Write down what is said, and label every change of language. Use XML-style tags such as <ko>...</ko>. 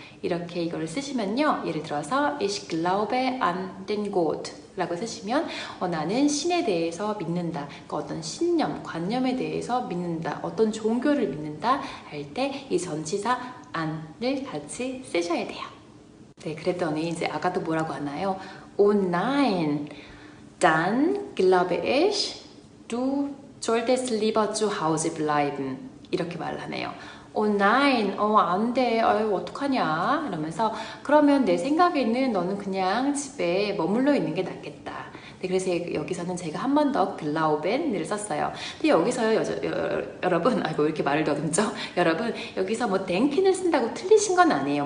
<ko>이렇게 이걸 쓰시면요. 예를 들어서 Ich glaube an den Gott 라고 쓰시면 나는 신에 대해서 믿는다. 그러니까 어떤 신념, 관념에 대해서 믿는다. 어떤 종교를 믿는다 할 때 이 전치사 an을 같이 쓰셔야 돼요. 네, 그랬더니 이제 아까도 뭐라고 하나요?</ko> <de>Oh nein, dann glaube ich, du solltest lieber zu Hause bleiben.</de> <ko>이렇게 말을 하네요. Oh nein, 안 돼. 어떡하냐? 이러면서 그러면 내 생각에는 너는 그냥 집에 머물러 있는 게 낫겠다. 네, 그래서 여기서는 제가 한 번 더 글라우벤을 썼어요. 근데 여기서요, 여러분, 왜 이렇게 말을 더듬죠? 여러분, 여기서 뭐 denken을 쓴다고 틀리신 건 아니에요.</ko>